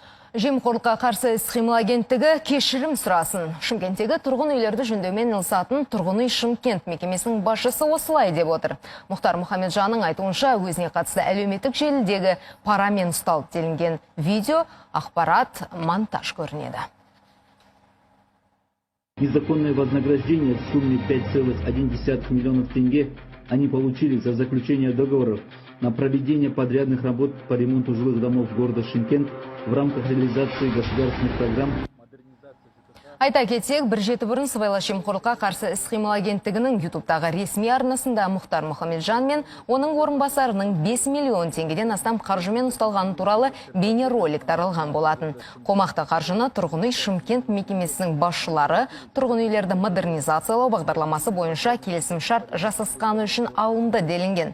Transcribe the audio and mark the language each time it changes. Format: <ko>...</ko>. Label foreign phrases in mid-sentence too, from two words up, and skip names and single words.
<kk>Жемқорлыққа қарсы іс-қимыл агенттігі кешірім сұрасын. Шымкенттегі тұрғын үйлерді жөндеумен ылсатын тұрғын үй Шымкент мекемесінің басшысы осылай деп отыр. Мұхтар Мұхамеджанның айтуынша өзіне қатысты әлеуметтік желідегі парамен ұсталып делінген видео ақпарат монтаж көрінеді.</kk> <ru>Незаконное вознаграждение в сумме 5,1 миллионов тенге они получили за заключение договоров на проведение подрядных работ по ремонту жилых домов города Шымкент в рамках реализации государственных программ.</ru> <kk>Айта кетсек, бір жеті бұрын сыбайлас жемқорлыққа қарсы іс-қимыл агенттігінің ютубтағы ресми арнасында Мұхтар Мұхамеджан мен оның орынбасарының 5 миллион теңгеден астам қаржымен ұсталғаны туралы бейнеролик таралған болатын. Қомақты қаржыны тұрғын үй Шымкент мекемесінің басшылары тұрғын үйлерді модернизациялау бағдарламасы бойынша келісімшарт жасасқаны үшін алынды делінген.</kk>